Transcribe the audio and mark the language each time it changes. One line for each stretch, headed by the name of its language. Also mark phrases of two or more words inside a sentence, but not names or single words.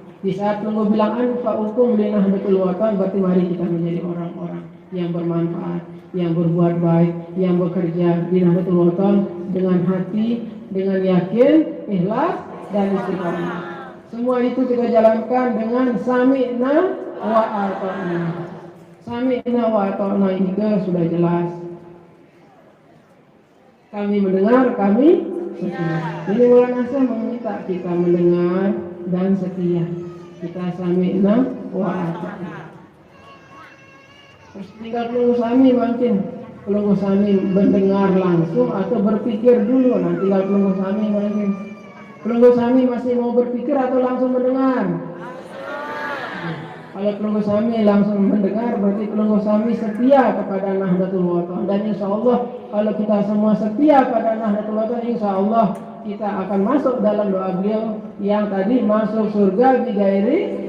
Indonesian: Di saat pelunggu bilang
Arabic: أنفعكم لنهضة الوطن,
Indonesian: berarti mari kita menjadi orang-orang yang bermanfaat, yang berbuat baik, yang bekerja di Nahdlatul Wathon dengan hati, dengan yakin, ikhlas dan istiqomah. Semua itu kita jalankan dengan
Arabic: سمعنا وأطعنا. سمعنا وأطعنا
Indonesian: ini sudah jelas. Kami mendengar, kami setia. Jadi Maulana Syekh meminta kita mendengar dan setia. Kita
Arabic: سمعنا وأطعنا.
Indonesian: Terus tinggal
Sasak: pelunggu sami
Indonesian: mungkin.
Sasak: Pelunggu sami
Indonesian: mendengar langsung atau berpikir dulu. Nah tinggal
Sasak: pelunggu sami
Indonesian: mungkin.
Sasak: Pelunggu sami
Indonesian: masih mau berpikir atau langsung mendengar? Kalau
Sasak: pelunggu sami
Indonesian: langsung mendengar, berarti
Sasak: pelunggu sami
Indonesian: setia kepada Nahdlatul Wathon. Dan
Arabic: إن شاء الله
Indonesian: kalau kita semua setia pada Nahdlatul Wathon,
Arabic: إن شاء الله
Indonesian: kita akan masuk dalam doa beliau yang tadi masuk surga bigairi.